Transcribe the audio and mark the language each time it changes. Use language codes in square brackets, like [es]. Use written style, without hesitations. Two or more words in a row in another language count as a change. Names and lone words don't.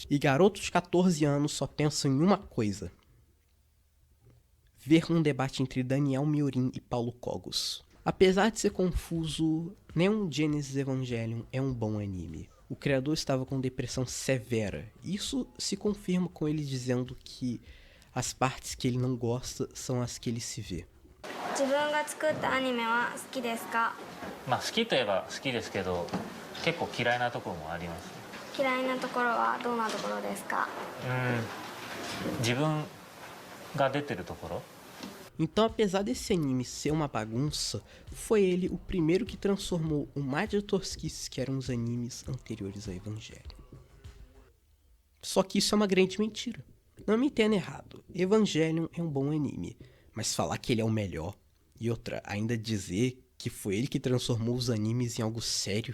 [pt] E garotos de 14 anos só pensam em uma coisa: ver um debate entre Daniel Miorin e Paulo Cogos. Apesar de ser confuso, Neon Genesis Evangelion é um bom anime. O criador estava com depressão severa. Isso se confirma com ele dizendo que as partes que ele não gosta são as que ele se vê. [ja] 自分が作ったアニメは好きですか？まあ好きといえば好きですけど、結構嫌いなところもあります。嫌いなところはどんなところですか？自分が出てるところ。 [pt] Então, apesar desse anime ser uma bagunça, foi ele o primeiro que transformou o mar de tosquices que eram os animes anteriores a Evangelion. Só que isso é uma grande mentira. Não me entenda errado, Evangelion é um bom anime, mas falar que ele é o melhor, e outra, ainda dizer que foi ele que transformou os animes em algo sério.